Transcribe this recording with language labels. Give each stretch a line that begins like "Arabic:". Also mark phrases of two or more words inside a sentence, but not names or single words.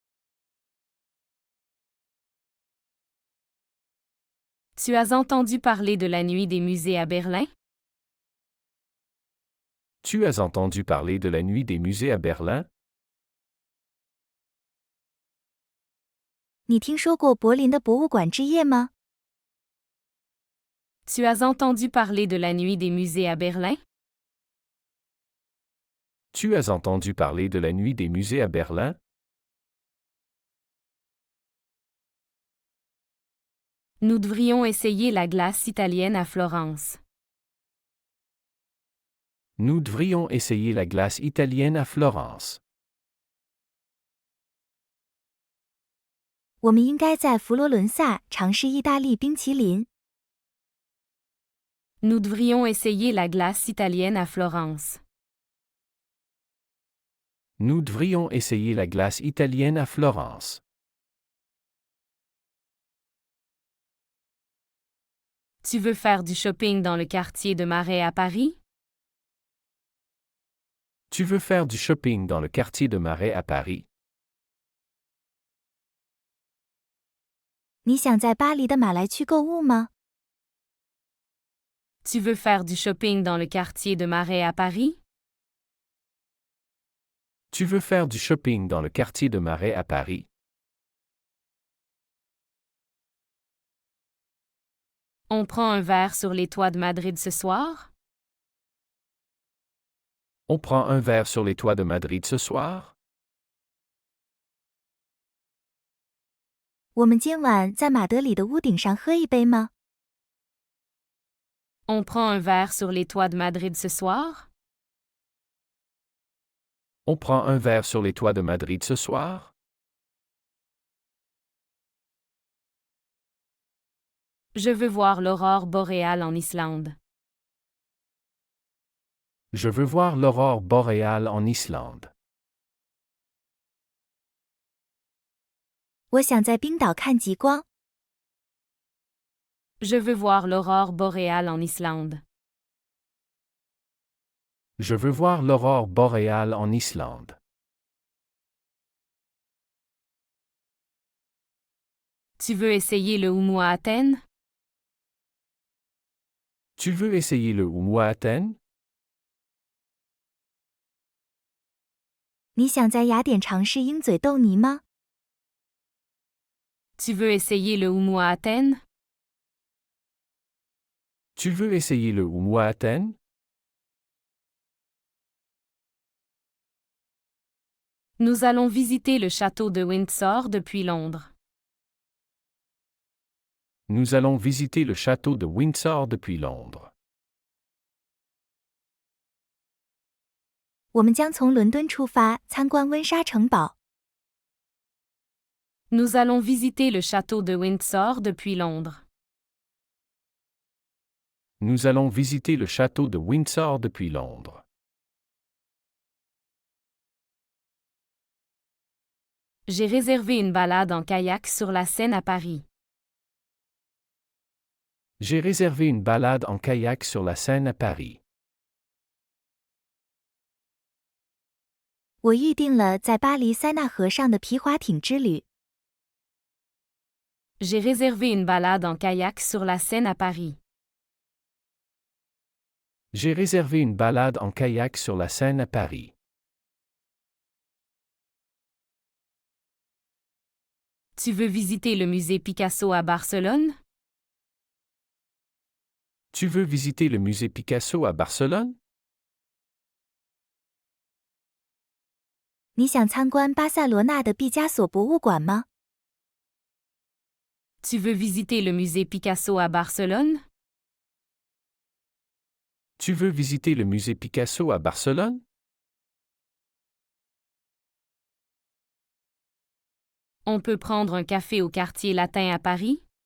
French: Tu as entendu parler de la nuit des musées à Berlin? Tu as entendu parler de la nuit des musées à Berlin?
Chinese: 你听说过柏林的博物馆之夜吗？
French: Tu as entendu parler de la nuit des musées à Berlin? Tu as entendu parler de la nuit des musées à Berlin? Nous devrions essayer la glace italienne à Florence. Nous devrions essayer la glace italienne à Florence.
Chinese: 我们应该在佛罗伦萨尝试意大利冰淇淋。
French: Nous devrions essayer la glace italienne à Florence. Nous devrions essayer la glace italienne à Florence. Tu veux faire du shopping dans le quartier de Marais à Paris? Tu veux faire du shopping dans le quartier de Marais à Paris?
Chinese: 你想在巴黎的马来区购物吗？
French: Tu veux faire du shopping dans le quartier de Marais à Paris? Tu veux faire du shopping dans le quartier de Marais à Paris? On prend un verre sur les toits de Madrid ce soir? On prend un verre sur les toits de Madrid ce soir?
Chinese: 我们今晚在马德里的屋顶上喝一杯吗？
French: On prend un verre sur les toits de Madrid ce soir? On prend un verre sur les toits de Madrid ce soir? Je veux voir l'aurore boréale en Islande. Je veux voir l'aurore boréale en Islande.
Chinese: 我想在冰岛看极光。
French: Je veux voir l'aurore boréale en Islande. Je veux voir l'aurore boréale en Islande. Tu veux essayer le houmou à Athènes? Tu veux essayer le houmou à Athènes?
Chinese: 你想在雅典尝试鹰嘴豆泥吗？
French: Tu veux essayer le houmou à Athènes? Tu veux essayer le houmou à Athènes? Nous allons visiter le château de Windsor depuis Londres. Nous allons visiter le château de Windsor depuis Londres.
Chinese: 我们将从伦敦出发，参观温莎城堡。
French: Nous allons visiter le château de Windsor depuis Londres. Nous allons visiter le château de Windsor depuis Londres. J'ai réservé une balade en kayak sur la Seine à Paris. J'ai réservé une balade en kayak sur la Seine à Paris.
Chinese: 我预定了在巴黎塞纳河上的皮划艇之旅。
French: J'ai réservé une balade en kayak sur la Seine à Paris. J'ai réservé une balade en kayak sur la Seine à Paris. Tu veux visiter le musée Picasso à Barcelone? Tu veux visiter le musée Picasso à Barcelone?
Chinese: 你想参观巴塞罗那的毕加索博物馆吗？
French: Tu veux visiter le musée Picasso à Barcelone? Tu veux visiter le musée Picasso à Barcelone? On peut prendre un café au quartier latin à Paris?